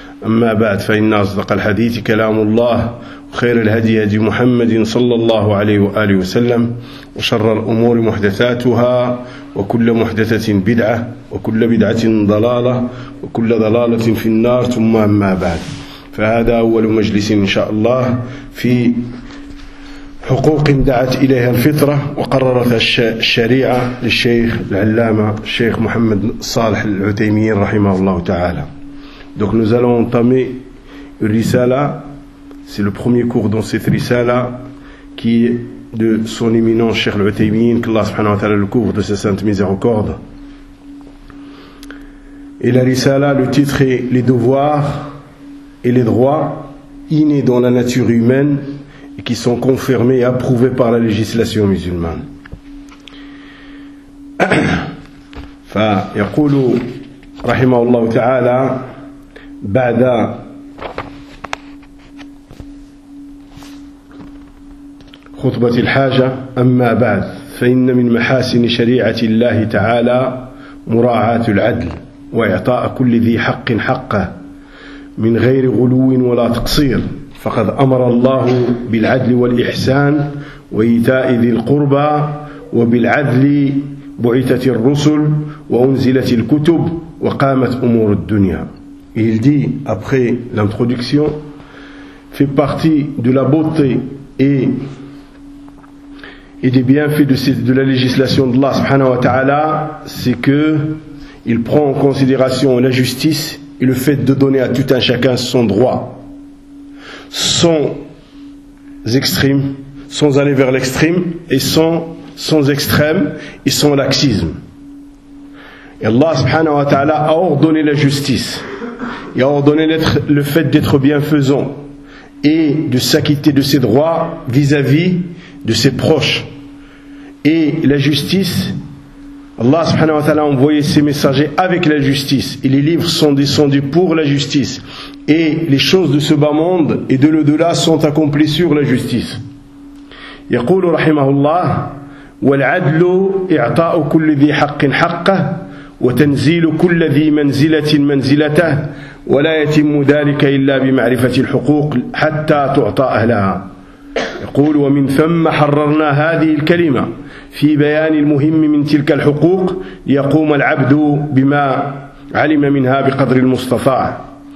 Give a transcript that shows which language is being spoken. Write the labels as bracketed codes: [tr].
[ar] أما بعد، فإن أصدق الحديث كلام الله، وخير الهدي هدي محمد صلى الله عليه وآله وسلم، وشر الأمور محدثاتها، وكل محدثة بدعة، وكل بدعة ضلالة، وكل ضلالة في النار. ثم أما بعد، فهذا أول مجلس إن شاء الله في حقوق دعت إليها الفطرة وقررت الشريعة للشيخ العلامة الشيخ محمد صالح العثيمين رحمه الله تعالى. [fr] Donc nous allons entamer une risala, c'est le premier cours dans cette risala, qui est de son éminent Cheikh Al-Uthaymeen, que Allah subhanahu wa ta'ala le couvre de sa sainte miséricorde. Et la risala, le titre est « Les devoirs et les droits innés dans la nature humaine et qui sont confirmés et approuvés par la législation musulmane. » [ar] Fa yaqulu rahimahullah ta'ala بعد خطبة الحاجة: أما بعد، فإن من محاسن شريعة الله تعالى مراعاة العدل وإعطاء كل ذي حق حقه من غير غلو ولا تقصير، فقد أمر الله بالعدل والإحسان وإيتاء ذي القربى، وبالعدل بعثت الرسل وأنزلت الكتب وقامت أمور الدنيا. [fr] Et il dit, après l'introduction, fait partie de la beauté et des bienfaits de la législation d'Allah subhanahu wa ta'ala, c'est que il prend en considération la justice et le fait de donner à tout un chacun son droit, sans extrême, sans aller vers l'extrême et sans extrême et sans laxisme. Et Allah subhanahu wa ta'ala a ordonné la justice. Et a ordonné le fait d'être bienfaisant et de s'acquitter de ses droits vis-à-vis de ses proches. Et la justice, Allah subhanahu wa ta'ala a envoyé ses messagers avec la justice. Et les livres sont descendus pour la justice. Et les choses de ce bas monde et de l'au-delà sont accomplies sur la justice. [ar] يقول رحمه الله والعدل إعطاء كل ذي حق حقه وتنزيل كل ذي منزلة منزلته ولا يتم ذلك إلا بمعرفة الحقوق حتى تعطى أهلها. يقول ومن ثم حررنا هذه الكلمة في بيان المهم من تلك الحقوق ليقوم العبد بما علم منها بقدر المستطاع.